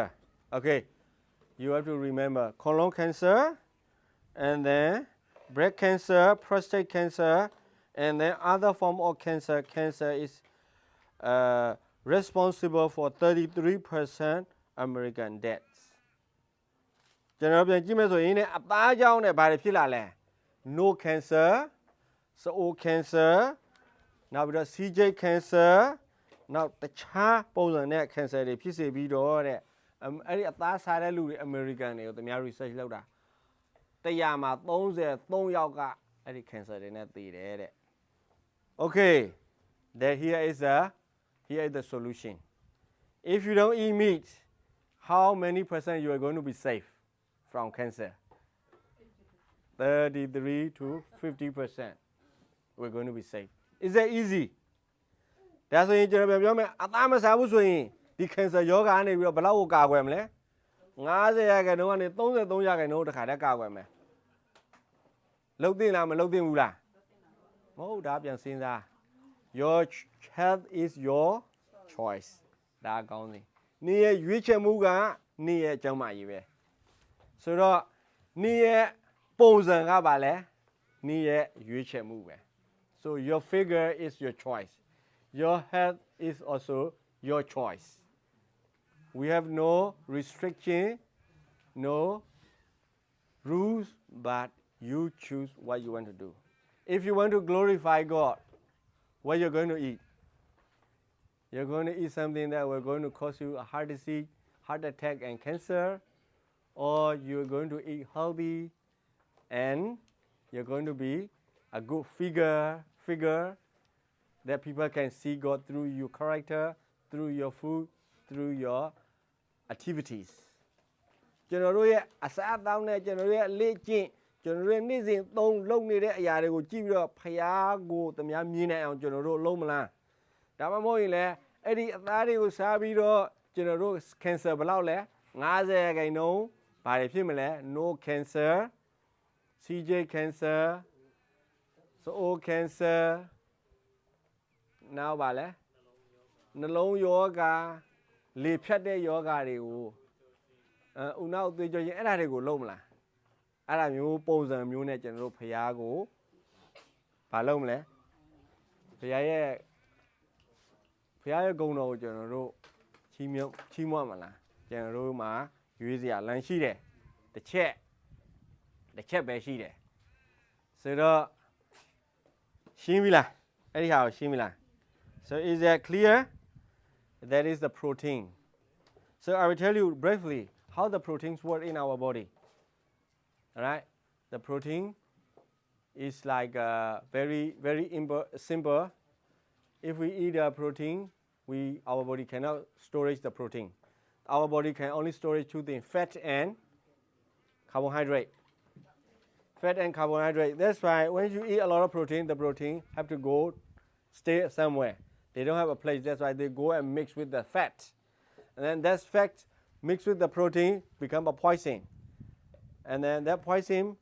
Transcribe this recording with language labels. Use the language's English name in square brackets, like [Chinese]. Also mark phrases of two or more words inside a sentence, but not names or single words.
[English] Okay, you have to remember colon cancer, and then breast cancer, prostate cancer, and then other form of cancer. Cancer is responsible for 33% American deaths. [Burmese] ကျွန်တော်ပြန်ကြည့်မယ်ဆိုရင်ねအသားကြောင့်ねဘာတွေဖြစ်လာလဲ [English] no cancer [Burmese] စအို cancer နောက်ပြီးတော့ [English] CJ cancer [Burmese] နောက်တခြားပုံစံနဲ့ cancer တွေဖြစ်စေပြီးတော့တဲ့အဲ့ဒီအသားစားတဲ့လူတွေ American တွေကိုသူများ research လုပ်တာ100မှာ33ယောက်ကအဲ့ဒီ cancer တွေနဲ့သေတယ်တဲ့ [English] Okay that here is the solution if you don't eat meat how many percent you are going to be safe from cancer 33 to 50% we're going to be safe is that easy [Burmese] ဒါဆိုရင်ကျွန်တော်ပြောမယ်အသားမစားဘူးဆိုရင်ဒီ cancer ယောဂကနေပြီးတော့ဘယ်လောက်ကိုကာကွယ်မလဲ50ရာခိုင်နှုန်းကနေ33ရာခိုင်နှုန်းတခါတည်းကာကွယ်မယ် လှုပ်သိလားမလှုပ်သိဘူးလားမဟုတ်ဒါပြန်စဉ်းစား [English] your health is your choice [Burmese] ဒါအကောင်းစီနင်ရဲ့ရွေးချယ်မှုကနင်ရဲ့အကြောင်းမှကြီးပဲ ဆိုတော့နင်ရဲ့ပုံစံကပါလဲနင်ရဲ့ရွေးချယ်မှုပဲ [English] so your figure is your choice your health is also your choice we have no restriction no rules but you choose what you want to do if you want to glorify God what you're going to eat you're going to eat something that will going to cause you a heart disease heart attack and cancer or you're going to eat healthy and you're going to be a good figure that people can see God through your character, through your food, through your activities. [Burmese] ကျွန်တော်တို့ရဲ့အစားအသောက်နဲ့ကျွန်တော်တို့ရဲ့လေ့ကျင့်ကျွန်တော်တို့ရဲ့နေ့စဉ်သုံးလုပ်နေတဲ့အရာတွေကိုကြည့်ပြီးတော့ဖယားကိုတမန်မြင်နိုင်အောင်ကျွန်တော်တို့လုံးမလားဒါမှမဟုတ်ရင်လည်းအဲ့ဒီအသားတွေကိုစားပြီးတော့ကျွန်တော်တို့ cancer ဘယ်လောက်လဲ50ခိုင်နှုန်းဘာတွေဖြစ်မလဲ [English] no cancer CJ cancer so cancer [Burmese] နောက်ပါလဲနှလုံးယောဂလေဖြတ်တဲ့ယောဂတွေကိုဦးနောက်သွေးကြောရင်အဲ့ဒါတွေကိုလုံးမလားအဲ့ဒါမျိုးပုံစံမျိုးနဲ့ကျွန်တော်တို့ဖျားကိုဘာလုံးမလဲဖျားရဲ့ဂုဏ်တော်ကိုကျွန်တော်တို့ချီးမွ မ်းမလားကျွန်တော်တို့မှာရွေးစရာလမ်းရှိတယ်တစ်ချက်ပဲရှိတယ်ဆိုတော့ရှင်းပြီလားအဲ့ဒီဟာကိုရှင်းပြီလား [English] so is that clear that is the protein so I will tell you briefly how the proteins work in our body all right the protein is like very simple if we eat a protein our body cannot storage the protein our body can only storage two things fat and carbohydrate fat and carbohydrate that's why when you eat a lot of protein the protein have to go stay somewhere they don't have a place that's why they go and mix with the fat and then that fat mixed with the protein become a poison and then that poison